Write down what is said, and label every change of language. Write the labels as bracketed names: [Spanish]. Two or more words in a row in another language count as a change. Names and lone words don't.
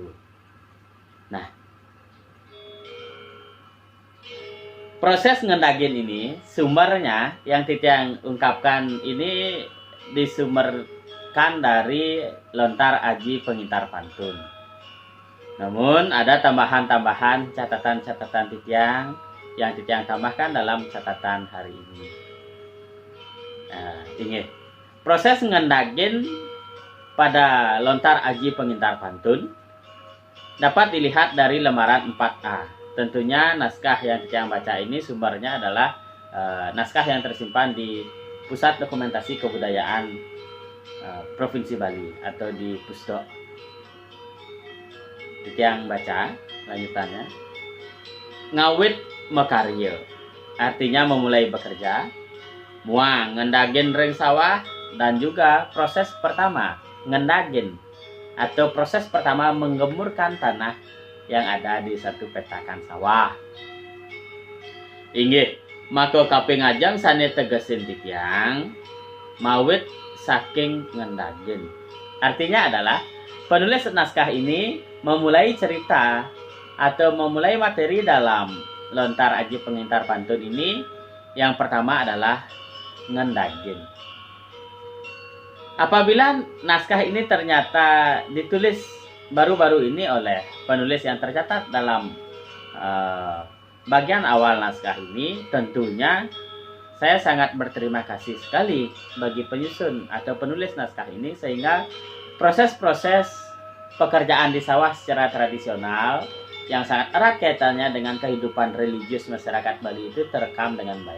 [Indonesian] Nah, proses ngendagin ini sumbernya yang Titiang ungkapkan ini disumberkan dari lontar Aji Pengintar Pantun. Namun ada tambahan-tambahan catatan-catatan Titiang yang Titiang tambahkan dalam catatan hari ini. Ingat, proses ngendagin pada lontar Aji Pengintar Pantun dapat dilihat dari lembaran 4A. Tentunya naskah yang Titiang baca ini sumbernya adalah naskah yang tersimpan di Pusat Dokumentasi Kebudayaan Provinsi Bali atau di Pusdok. Titiang baca lanjutannya. [Balinese] Ngawit mekarya, [Indonesian] artinya memulai bekerja. [Balinese] Muang ngendagin ring sawah, [Indonesian] dan juga proses pertama ngendagin atau proses pertama menggemburkan tanah yang ada di satu petakan sawah. [Balinese] Inggih, maka kaping ajang sane tegesin Titiang mawit saking ngendagin. [Indonesian] Artinya adalah penulis naskah ini memulai cerita atau memulai materi dalam lontar Aji Pengintar Pantun ini. Yang pertama adalah ngendagin. Apabila naskah ini ternyata ditulis baru-baru ini oleh penulis yang tercatat dalam bagian awal naskah ini, tentunya saya sangat berterima kasih sekali bagi penyusun atau penulis naskah ini, sehingga proses-proses pekerjaan di sawah secara tradisional yang sangat erat kaitannya dengan kehidupan religius masyarakat Bali itu terekam dengan baik.